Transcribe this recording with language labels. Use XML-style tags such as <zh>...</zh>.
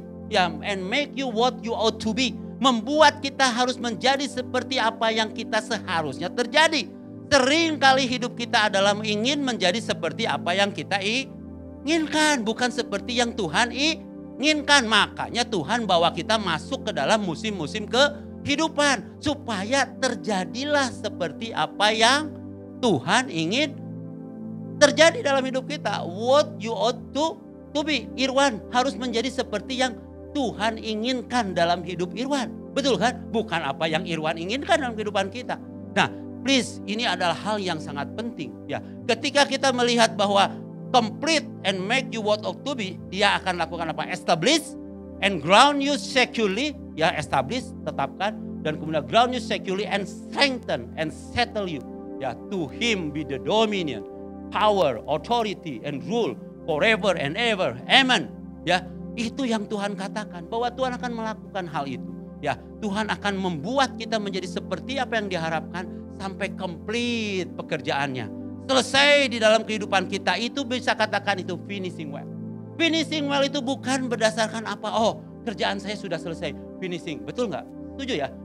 <en>Ya, and make you what you ought to be.</en> <id>Membuat kita harus menjadi seperti apa yang kita seharusnya terjadi. Sering kali hidup kita adalah ingin menjadi seperti apa yang kita inginkan, bukan seperti yang Tuhan inginkan. Makanya Tuhan bawa kita masuk ke dalam musim-musim kehidupan supaya terjadilah seperti apa yang Tuhan ingin terjadi dalam hidup kita.</id> <en>What you ought to be.</en> <id>Irwan harus menjadi seperti yang Tuhan inginkan dalam hidup Irwan. Betul kan? Bukan apa yang Irwan inginkan dalam kehidupan kita. Nah, please, ini adalah hal yang sangat penting. Ya, ketika kita melihat bahwa</id> <en>complete and make you what ought to be,</en> <id>dia akan lakukan apa?</id> <en>Establish and ground you securely. Ya, establish, tetapkan.</en> <id>Dan kemudian</id> <en>ground you securely and strengthen and settle you. Ya, to him be the dominion, power, authority and rule forever and ever. Amen.</en> <id>Ya, itu yang Tuhan katakan, bahwa Tuhan akan melakukan hal itu. Ya, Tuhan akan membuat kita menjadi seperti apa yang diharapkan sampai complete pekerjaannya. Selesai di dalam kehidupan kita, itu bisa katakan itu</id> <en>finishing well. Finishing well</en> <id>itu bukan berdasarkan apa, oh kerjaan saya sudah selesai, finishing. Betul nggak? Setuju ya?</id>